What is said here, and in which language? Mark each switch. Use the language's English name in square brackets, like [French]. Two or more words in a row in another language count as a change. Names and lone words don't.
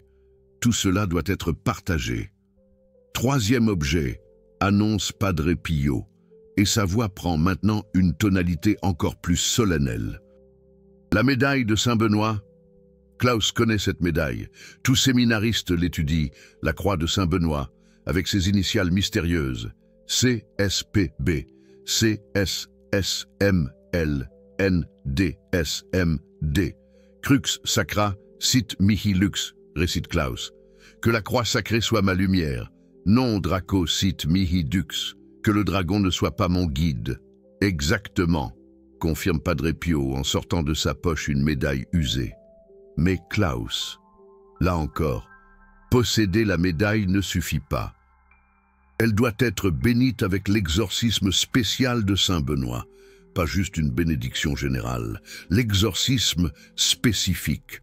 [French] Tout cela doit être partagé. 3e objet, annonce Padre Pio. Et sa voix prend maintenant une tonalité encore plus solennelle. La médaille de Saint-Benoît. Klaus connaît cette médaille. Tout séminariste l'étudie, la croix de Saint-Benoît, avec ses initiales mystérieuses. CSPB, CSSML, NDSMD. [Latin] Crux sacra, sit mihi lux, [French] récite Klaus. Que la croix sacrée soit ma lumière. [Latin] Non draco sit mihi dux. [French] Que le dragon ne soit pas mon guide. Exactement, confirme Padre Pio en sortant de sa poche une médaille usée. Mais Klaus, là encore, posséder la médaille ne suffit pas. Elle doit être bénite avec l'exorcisme spécial de Saint-Benoît, pas juste une bénédiction générale, l'exorcisme spécifique.